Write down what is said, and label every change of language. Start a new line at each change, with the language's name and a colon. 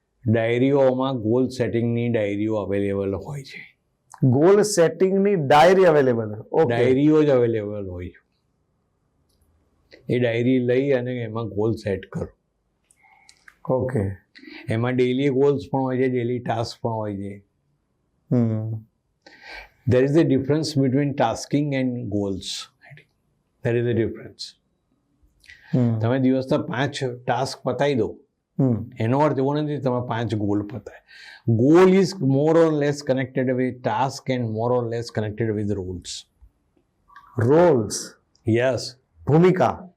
Gujarati: ડાયરીઓમાં goal સેટિંગની ડાયરીઓ available હોય છે. Goal સેટિંગની diary available? ડાયરીઓ જ અવેલેબલ હોય છે. એ ડાયરી લઈ અને એમાં ગોલ સેટ કરો. ઓકે. એમાં ડેલી ગોલ્સ પણ હોય છે, ડેલી ટાસ્ક પણ હોય છે.
English: There is a difference between tasking and goals. There is a difference.
Gujarati: તમે દિવસના 5 ટાસ્ક પતાવી દો, એનો અર્થ એવો નથી તમે 5 goal પતાય.
English: Goal is more or less connected with task and more or less connected with rules. Yes.
Gujarati: ભૂમિકા.